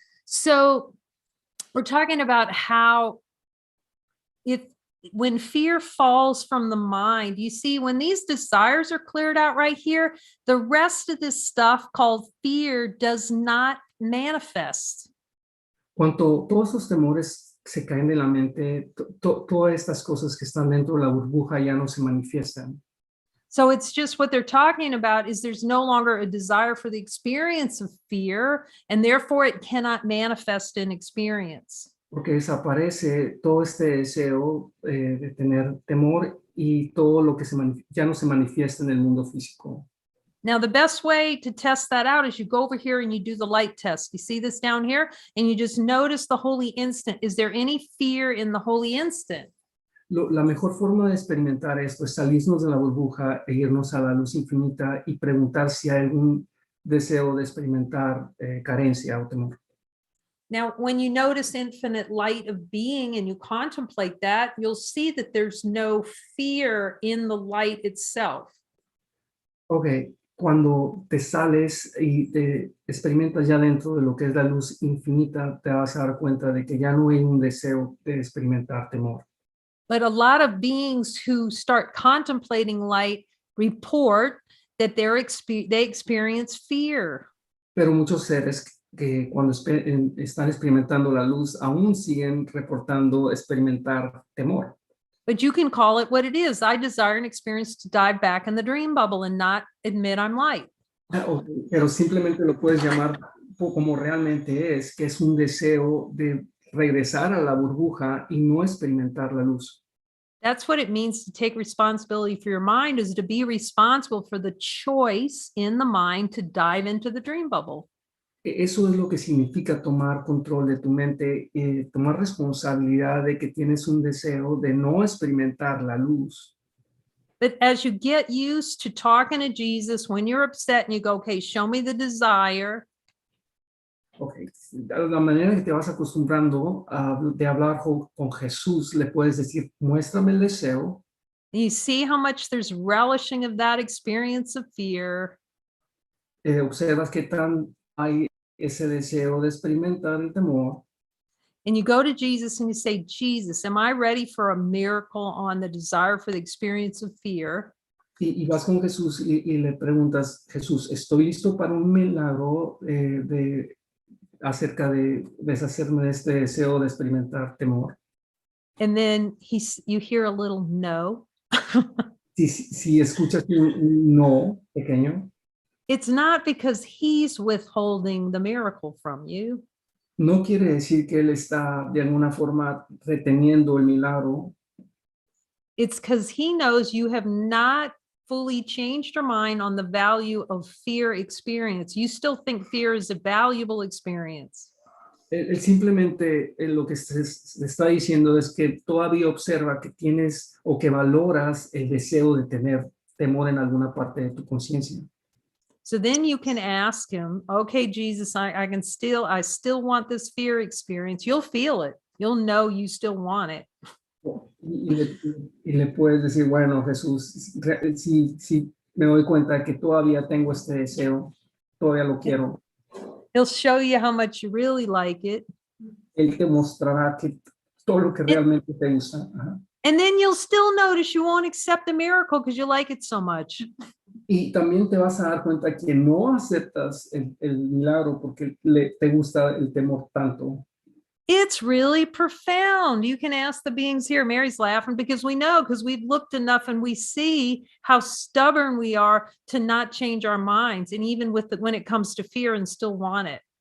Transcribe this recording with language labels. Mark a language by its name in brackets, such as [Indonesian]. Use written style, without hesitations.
[English] So we're talking about how when fear falls from the mind, you see, when these desires are cleared out right here, the rest of this stuff called fear does not manifest. [Spanish] Cuando todos esos temores se caen de la mente, todas estas cosas que están dentro de la burbuja ya no se manifiestan. [English] So it's just what they're talking about is there's no longer a desire for the experience of fear, and therefore it cannot manifest in experience. [Spanish] Porque desaparece todo este deseo de tener temor y todo lo que ya no se manifiesta en el mundo físico. [English] Now, the best way to test that out is you go over here and you do the light test. You see this down here, and you just notice the holy instant. Is there any fear in the holy instant? [Spanish] La mejor forma de experimentar esto es salirnos de la burbuja e irnos a la luz infinita y preguntar si hay algún deseo de experimentar carencia o temor. [English] Now, when you notice infinite light of being and you contemplate that, you'll see that there's no fear in the light itself. [Spanish] Ok, cuando te sales y te experimentas ya dentro de lo que es la luz infinita, te vas a dar cuenta de que ya no hay un deseo de experimentar temor. [English] But a lot of beings who start contemplating light report that they experience fear. [Spanish] Pero muchos seres que cuando están experimentando la luz aún siguen reportando experimentar temor. [English] But you can call it what it is. I desire an experience to dive back in the dream bubble and not admit I'm light. [Spanish] Pero simplemente lo puedes llamar como realmente es, que es un deseo de regresar a la burbuja y no experimentar la luz. [English] That's what it means to take responsibility for your mind, is to be responsible for the choice in the mind to dive into the dream bubble. [Spanish] Eso es lo que significa tomar control de tu mente, tomar responsabilidad de que tienes un deseo de no experimentar la luz. [English] But as you get used to talking to Jesus, when you're upset and you go, okay, show me the desire. Okay. [Spanish] La manera que te vas acostumbrando de hablar con Jesús, le puedes decir, muéstrame el deseo. [English] You see how much there's relishing of that experience of fear. [Spanish] Observas que tan hay ese deseo de experimentar el temor. [English] And you go to Jesus and you say, Jesus, am I ready for a miracle on the desire for the experience of fear? [Spanish] Y vas con Jesús y le preguntas, Jesús, ¿estoy listo para un milagro acerca de deshacerme de este deseo de experimentar temor? [English] And then you hear a little no. [Spanish] Si escuchas un no pequeño, [English] It's not because he's withholding the miracle from you. [Spanish] no quiere decir que él está de alguna forma reteniendo el milagro. [English] It's because he knows you have not fully changed your mind on the value of fear experience. You still think fear is a valuable experience. [Spanish] Él simplemente lo que se está diciendo es que todavía observa que tienes o que valoras el deseo de tener temor en alguna parte de tu conciencia. [English] So then you can ask him, okay, Jesus, I still want this fear experience. You'll feel it. You'll know you still want it. [Spanish] Y le puedes decir, bueno, Jesús, si me doy cuenta de que todavía tengo este deseo, todavía lo quiero. [English] He'll show you how much you really like it. [Spanish] Él te mostrará que todo lo que realmente te gusta. Ajá. [English] And then you'll still notice you won't accept the miracle because you like it so much. [Spanish] Y también te vas a dar cuenta que no aceptas el milagro porque te gusta el temor tanto. [English] It's really profound. You can ask the beings here. Mary's laughing because we know, because we've looked enough and we see how stubborn we are to not change our minds. And even when it comes to fear and still want it.